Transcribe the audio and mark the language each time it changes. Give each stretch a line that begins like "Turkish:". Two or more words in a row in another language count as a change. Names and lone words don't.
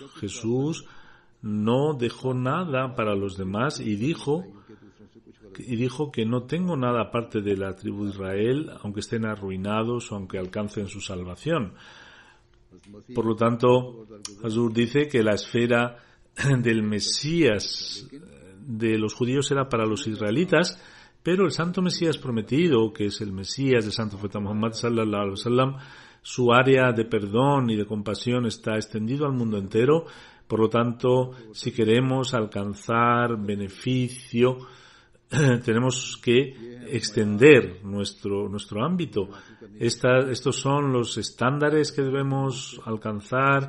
Spanish: Jesús no dejó nada para los demás y dijo que no tengo nada aparte de la tribu de Israel, aunque estén arruinados o aunque alcancen su salvación. Por lo tanto, Hazur dice que la esfera del Mesías de los judíos era para los israelitas, pero el Santo Mesías Prometido, que es el Mesías del Santo Profeta Muhammad
Arabic: صلى الله عليه وسلم,
Spanish: su área de perdón y de compasión está extendido al mundo entero. Por lo tanto, si queremos alcanzar beneficio, tenemos que extender nuestro ámbito. Estos son los estándares que debemos alcanzar.